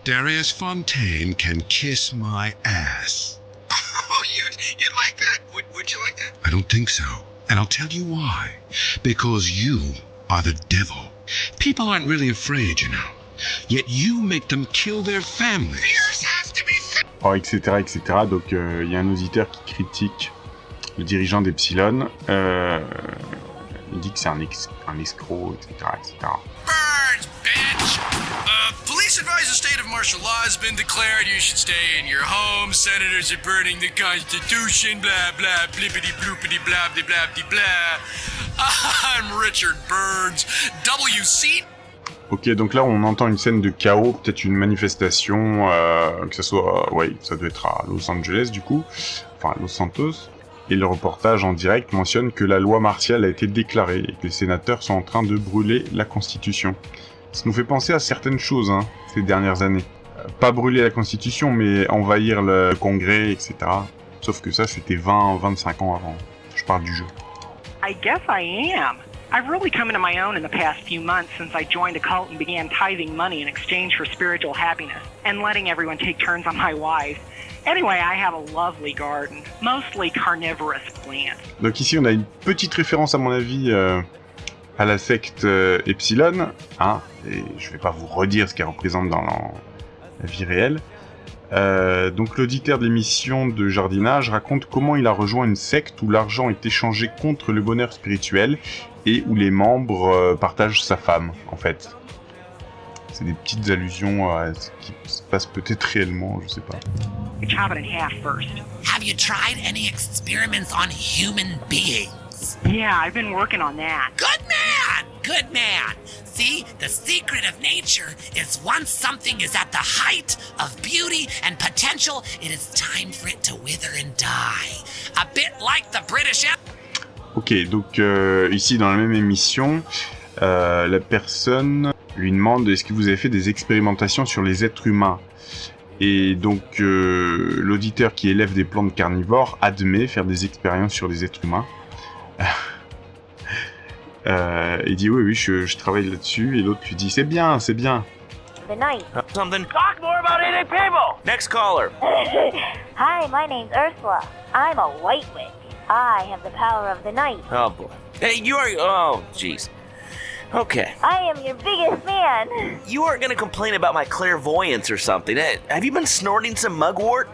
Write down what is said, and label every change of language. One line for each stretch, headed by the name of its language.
English: Darius Fontaine can kiss my ass. Oh, you'd like that? Would you like that? I don't think so. And I'll tell you why. Because you are the devil. People aren't really afraid, you know. Yet you make them kill their families. Oh, etc., etc.
French: Donc, il y a un auditeur qui critique le dirigeant d'Epsilon. Il dit que c'est un escroc, etc., etc.
English: Burns, bitch! Police advise a state of martial law has been declared. You should stay in your home. Senators are burning the Constitution. Blah, blah, blippity, bloopity, blah, blah, blah, blah. I'm Richard Burns. WC.
French: Ok, donc là on entend une scène de chaos, peut-être une manifestation, que ça soit, ça doit être à Los Angeles du coup, enfin à Los Santos. Et le reportage en direct mentionne que la loi martiale a été déclarée et que les sénateurs sont en train de brûler la Constitution. Ça nous fait penser à certaines choses, ces dernières années. Pas brûler la Constitution, mais envahir le Congrès, etc. Sauf que ça, c'était 20-25 ans avant. Je parle du jeu.
English: I guess I am. I've really come into my own in the past few months since I joined a cult and began tithing money in exchange for spiritual happiness and letting everyone take turns on my wife. Anyway, I have a lovely garden, mostly carnivorous plants.
French: Donc ici, on a une petite référence, à mon avis, à la secte Epsilon, et je vais pas vous redire ce qu'elle représente dans la vie réelle. Donc l'auditeur de l'émission de jardinage raconte comment il a rejoint une secte où l'argent est échangé contre le bonheur spirituel et où les membres partagent sa femme, en fait. C'est des petites allusions à ce qui se passe peut-être réellement, je sais pas.
English: Chop it in half first. Have you tried any experiments on human beings? Yeah, I've been working on that. Good man! Good man! See, the secret of nature is once something is at the height of beauty and potential, it is time for it to wither and die. A bit like the British Empire.
French: Ok, donc ici dans la même émission, la personne lui demande est-ce que vous avez fait des expérimentations sur les êtres humains ? Et donc l'auditeur qui élève des plantes carnivores admet faire des expériences sur les êtres humains. Il dit oui, je travaille là-dessus, et l'autre lui dit c'est bien.
English: The night. Something. Talk more about eating people! Next caller. Hi, my name's Ursula. I'm a white witch. I have the power of the night. Oh boy. Hey, you are. Oh, jeez. Okay. I am your biggest fan. You aren't gonna complain about my clairvoyance or something. Have you been snorting some mugwort?